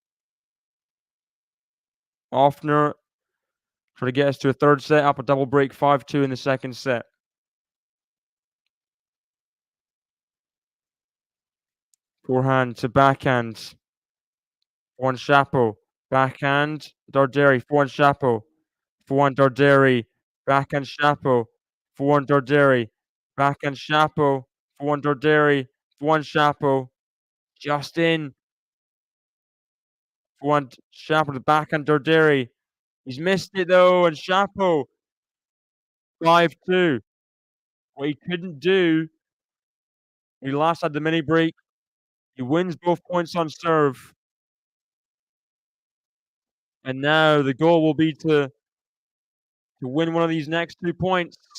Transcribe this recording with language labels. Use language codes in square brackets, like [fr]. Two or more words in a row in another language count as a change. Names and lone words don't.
[en] Offner try to get us to a third set, up a double break 5-2 in the second set. Forehand to backhand. Forehand Shapo. Backhand Darderi. Forehand Shapo. Forehand Darderi. Backhand Shapo. Forehand Darderi. Backhand Shapo. Forehand Darderi. Forehand Shapo. Just in. Forehand Shapo to backhand Darderi. He's missed it though, and Shapo 5-2. What he couldn't do, he last had the mini break. He wins both points on serve. And now the goal will be to win one of these next 2 points.